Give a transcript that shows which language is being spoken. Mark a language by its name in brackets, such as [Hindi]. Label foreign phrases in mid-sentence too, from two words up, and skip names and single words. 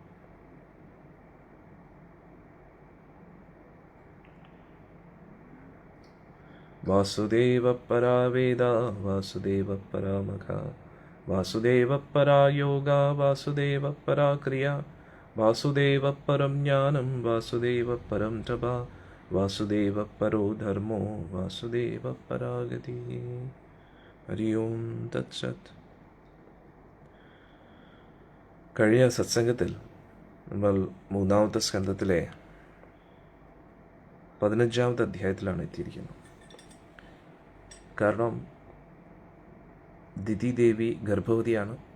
[Sanskrit] वासुदेवः परा वेदा वासुदेवः परा मखा वासुदेवः परा योगा वासुदेवः परा क्रिया वासुदेवः परं ज्ञानं वासुदेवः परं तपः वासुदेवः परो धर्मो वासुदेवः परा गतिः हरि ॐ तत्सत्. [Malayalam] കഴിഞ്ഞ സത്സംഗത്തിൽ നമ്മൾ മൂന്നാമത്തെ സ്കന്ധത്തിലെ 15-ാമത്തെ അധ്യായത്തിലാണ് എത്തിയിരിക്കുന്നത്. കാരണം ദിതി ദേവി ഗർഭവതിയാണ്.